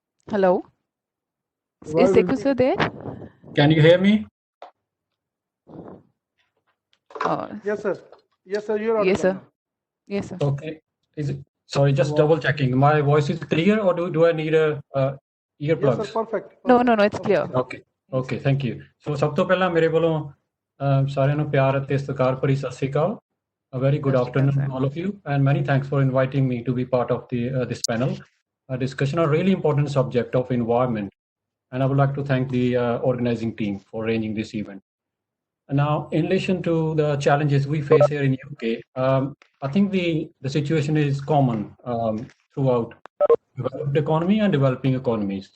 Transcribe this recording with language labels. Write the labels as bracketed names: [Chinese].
[English] Hello? Is Sekho sir there? Can you hear me? Yes, sir. Yes, sir. You're Yes, sir. Yes, sir. Okay. Is it? Sorry, just double checking. My voice is clear, or do I need a now. Yes, earplugs? sir. Perfect. No, it's clear. Okay, thank you. [Punjabi] So ਸਭ ਤੋਂ ਪਹਿਲਾਂ ਮੇਰੇ ਵੱਲੋਂ ਸਾਰਿਆਂ ਨੂੰ ਪਿਆਰ ਅਤੇ ਸਤਿਕਾਰ ਭਰੀ ਸਤਿ ਸ੍ਰੀ ਅਕਾਲ. [English] A very good afternoon to all of you, and many thanks for inviting me to be part of this panel discussion on a really important subject of environment. And I would like to thank the organizing team for arranging this event. And now, in relation to the challenges we face here in UK, I think the situation is common throughout developed economy and developing economies.